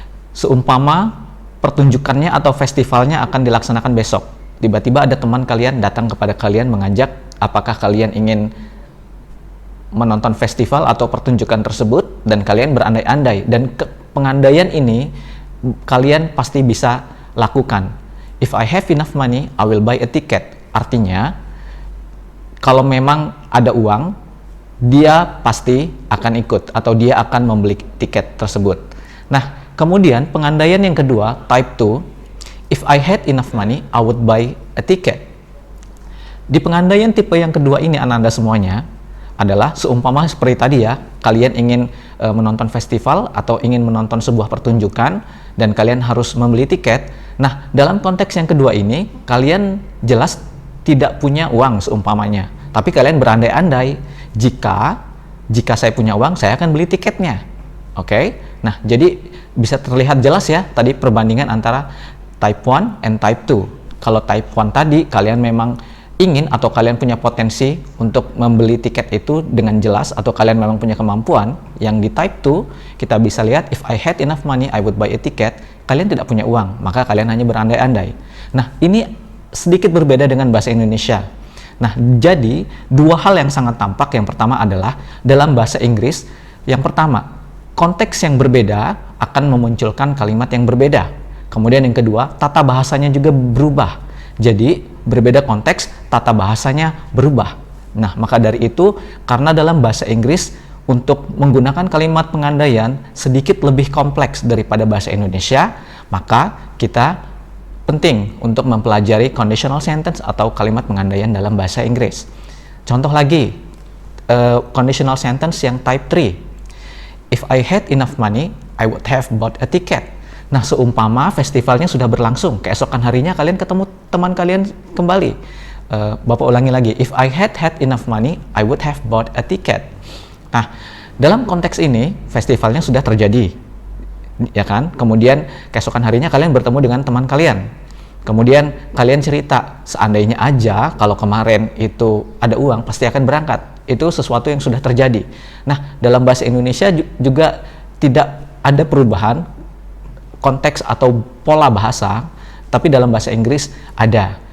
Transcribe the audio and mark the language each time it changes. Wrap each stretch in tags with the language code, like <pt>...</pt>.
<id>Seumpama pertunjukannya atau festivalnya akan dilaksanakan besok. Tiba-tiba ada teman kalian datang kepada kalian mengajak apakah kalian ingin menonton festival atau pertunjukan tersebut dan kalian berandai-andai dan pengandaian ini kalian pasti bisa lakukan.</id> <en>If I have enough money, I will buy a ticket.</en> <id>Artinya, kalau memang ada uang, dia pasti akan ikut atau dia akan membeli tiket tersebut. Nah, kemudian pengandaian yang kedua,</id> <en>type 2, if I had enough money, I would buy a ticket.</en> <id>Di pengandaian tipe yang kedua ini Ananda semuanya adalah seumpama seperti tadi ya, kalian ingin menonton festival atau ingin menonton sebuah pertunjukan dan kalian harus membeli tiket. Nah, dalam konteks yang kedua ini kalian jelas tidak punya uang seumpamanya, tapi kalian berandai-andai jika saya punya uang saya akan beli tiketnya. Oke? Nah, jadi bisa terlihat jelas ya tadi perbandingan antara type 1 and type 2. Kalau type 1 tadi kalian memang ingin atau kalian punya potensi untuk membeli tiket itu dengan jelas atau kalian memang punya kemampuan. Yang di type 2 kita bisa lihat</id> <en>if I had enough money I would buy a ticket.</en> <id>Kalian tidak punya uang, maka kalian hanya berandai-andai. Nah, ini sedikit berbeda dengan bahasa Indonesia. Nah, jadi dua hal yang sangat tampak. Yang pertama adalah dalam bahasa Inggris, yang pertama, konteks yang berbeda akan memunculkan kalimat yang berbeda. Kemudian yang kedua, tata bahasanya juga berubah. Jadi berbeda konteks, tata bahasanya berubah. Nah, maka dari itu, karena dalam bahasa Inggris untuk menggunakan kalimat pengandaian sedikit lebih kompleks daripada bahasa Indonesia, maka kita penting untuk mempelajari conditional sentence atau kalimat pengandaian dalam bahasa Inggris. Contoh lagi, conditional sentence yang type 3.</id> <en>If I had enough money, I would have bought a ticket.</en> <id>Nah, seumpama festivalnya sudah berlangsung, keesokan harinya kalian ketemu teman kalian kembali. Bapak ulangi lagi,</id> <en>if I had enough money, I would have bought a ticket.</en> <id>Nah, dalam konteks ini, festivalnya sudah terjadi, ya kan? Kemudian keesokan harinya kalian bertemu dengan teman kalian. Kemudian kalian cerita, seandainya aja kalau kemarin itu ada uang, pasti akan berangkat. Itu sesuatu yang sudah terjadi. Nah, dalam bahasa Indonesia juga tidak ada perubahan konteks atau pola bahasa, tapi dalam bahasa Inggris ada.</id>